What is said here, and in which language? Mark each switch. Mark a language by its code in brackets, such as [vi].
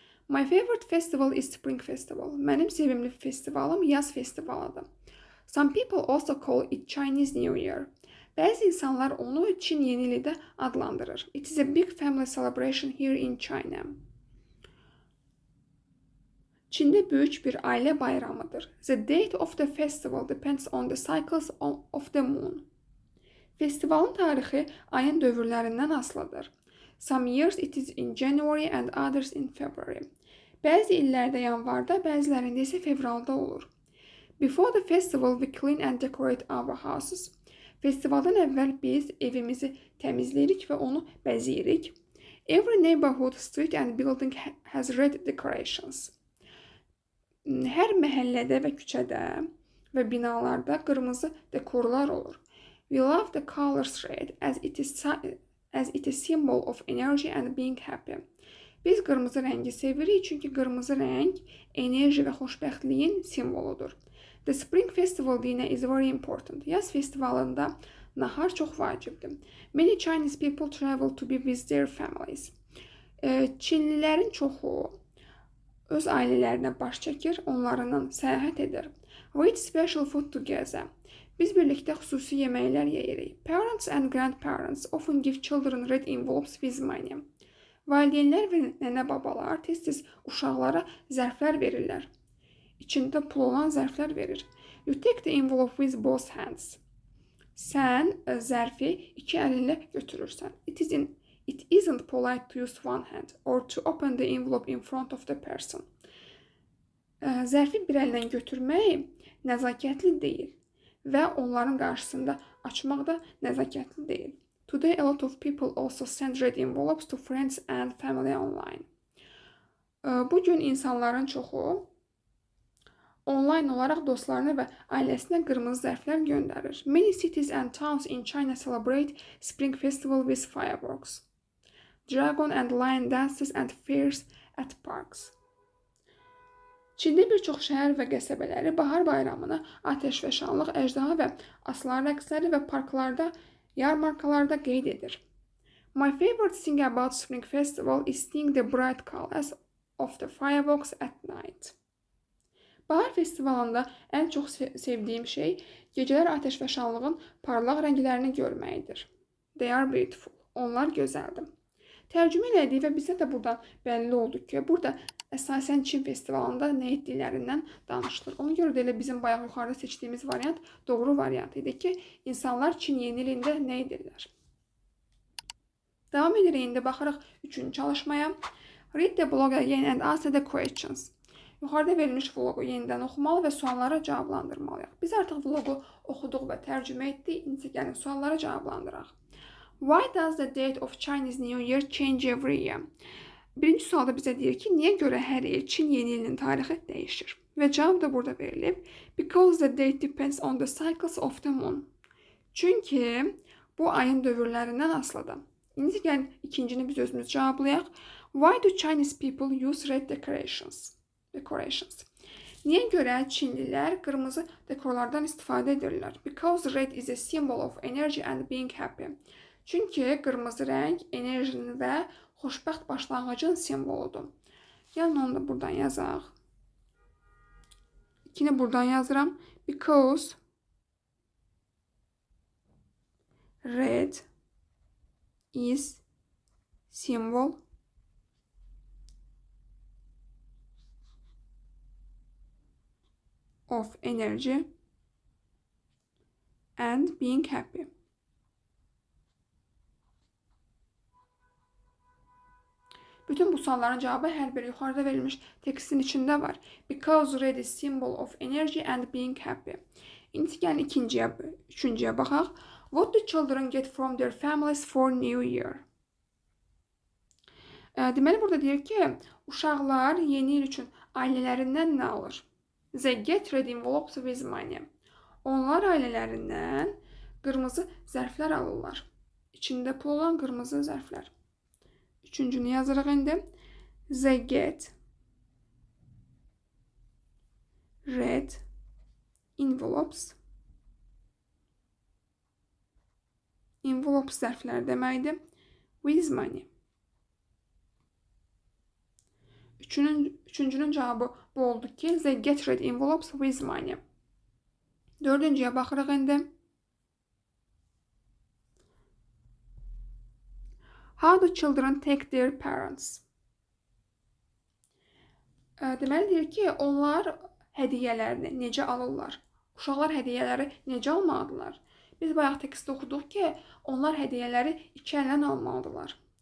[en] My favorite festival is Spring Festival. [az] Mənim sevimli festivalım yaz festivalıdır. [en] Some people also call it Chinese New Year. [az] Bəzi insanlar onu Çin yeni ili də adlandırır. [en] It is a big family celebration here in China. [az] Çində böyük bir ailə bayramıdır. [en] The date of the festival depends on the cycles of the moon. [az] Festivalın tarixi ayın dövrlərindən asılıdır. [en] Some years it is in January and others in February. [az] Bəzi illərdə yanvarda, bəzilərində isə fevralda olur. [en] Before the festival we clean and decorate our houses. [az] Festivaldan əvvəl biz evimizi təmizləyirik və onu bəzəyirik. [en] Every neighborhood, street and building has red decorations. [az] Hər məhəllədə və küçədə və binalarda qırmızı dekorlar olur. [en] We love the colors red as it is symbol of energy and being happy. [az] Biz qırmızı rəngi sevirik çünki qırmızı rəng enerji və xoşbəxtliyin simvoludur. [en] The Spring Festival dinner is very important. [az] Yaz festivalında nahar çox vacibdir. [en] Many Chinese people travel to be with their families. [az] Çinlilərin çoxu öz ailələrinə baş çəkir, onlarla səyahət edir. [en] We eat special food together. [az] Biz birlikdə xüsusi yeməklər yeyirik. [en] Parents and grandparents often give children red envelopes with money. [az] Valideynlər və nənə-babalar tez-tez uşaqlara zərflər verirlər. İçində pul olan zərflər verir. [en] You take the envelope with both hands. [az] Sən zərfi iki əlinlə götürürsən. [en] It isn't polite to use one hand or to open the envelope in front of the person. [az] Zərfi bir əllə götürmək nəzakətli deyil və onların qarşısında açmaq da nəzakətli deyil. [en] Today a lot of people also send red envelopes to friends and family online. [az] Bugün insanların çoxu online olaraq dostlarına və ailəsinə qırmızı zərflər göndərir. [en] Many cities and towns in China celebrate Spring Festival with fireworks, dragon and lion dances and fairs at parks. [az] Çində bir çox şəhər və qəsəbələri bahar bayramını atəşfəşanlıq, əjdaha və aslan rəqsləri və parklarda, yarmarkalarda qeyd edir. [en] My favorite thing about Spring Festival is seeing the bright colors of the fireworks at night. [az] Bahar festivalında ən çox sevdiyim şey gecələr atəşfəşanlığın parlaq rənglərini görməkdir. [en] They are beautiful. [az] Onlar gözəldir. Tərcümə elədik və bizə də buradan bəlli oldu ki, burada əsasən Çin festivalında nə etdiklərindən danışılır. Ona görə də elə bizim bayaq yuxarıda seçdiyimiz variant doğru variant idi ki, insanlar Çin yeni ilində nə edirlər? Davam edirik indi, baxırıq üçüncü çalışmaya. [en] Read the blog again and answer the questions. [az] Yuxarıda verilmiş vlogu yenidən oxumalı və suallara cavablandırmalıyıq. Biz artıq vlogu oxuduq və tərcümə etdik. İndi gəlin suallara cavablandıraq. [en] Why does the date of Chinese New Year change every year? [az] Birinci sualda bizə deyir ki, niyə görə hər il Çin yeni ilinin tarixi dəyişir? Və cavab da burada verilib. [en] Because the date depends on the cycles of the moon. [az] Çünki bu ayın dövrlərindən asılıdır. İndi gəlin ikincini biz özümüz cavablayaq. [en] Why do Chinese people use red decorations? [az] Niyə görə Çinlilər qırmızı dekorlardan istifadə edirlər? [en] Because red is a symbol of energy and being happy. [az] Çünki qırmızı rəng enerjinin və xoşbəxt başlanğıcın simvoludur. Gəlin onu da buradan yazaq. İkini buradan yazıram. [en] Because red is symbol of energy and being happy. [az] Bütün bu sualların cevabı hər biri yuxarıda verilmiş tekstin içində var. [en] Because red is symbol of energy and being happy. [az] İndi gəlin üçüncüyə baxaq. [en] What do children get from their families for New Year? [az] Deməli burada deyir ki, uşaqlar yeni il üçün ailələrindən nə alır? [en] They get red envelopes with money. [az] Onlar ailələrindən qırmızı zərflər alırlar. içində pul olan qırmızı zərflər. Üçüncünü yazırıq indi. [en] They get red envelopes. [az] Envelopes zərflər deməkdir. [en] With money. [az] Üçüncünün cavabı bu oldu ki, [en] they get red envelopes with money. [az] Dördüncüyə baxırıq indi. [en] How do children take their parents? [az] Deməli deyir ki, onlar hədiyyələrini necə alırlar? Uşaqlar hədiyyələri necə almalıdırlar? Biz bayaq tekstdə oxuduq ki, onlar hədiyyələri iki əllə almalıdırlar.